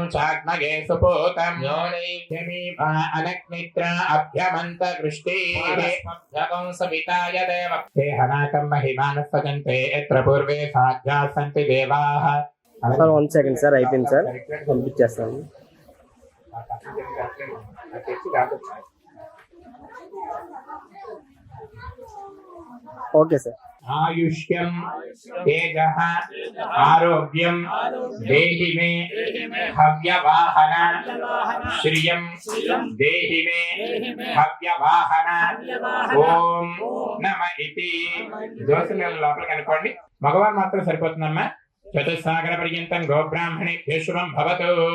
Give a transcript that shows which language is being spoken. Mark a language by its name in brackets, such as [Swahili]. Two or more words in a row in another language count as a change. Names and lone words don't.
[Sanskrit] चाग्नये सुपूतं योनैत्यमीपा अनग्नित्र अभ्यमन्त वृष्टिः सविताय देव ते हनाकं महिमानः सजन्ते यत्र पूर्वे साध्याः सन्ति देवाः। [Telugu] సార్ 1 సెకండ్ సార్ అయిపోయింది సార్ పంపించేస్తాను. ఓకే సార్. [Sanskrit] आयुष्यं तेजः आरोग्यं देहि मे हव्यवाहन श्रियं देहि मे हव्यवाहन ఓం నమ इति [Telugu] దోసల లోపలికి అనుకోండి. మగవారు మాత్రం సరిపోతుందమ్మా. [Sanskrit] చతుస్సాగర పర్యంతం గోబ్రాహ్మణేభ్యో శుభం భవతు.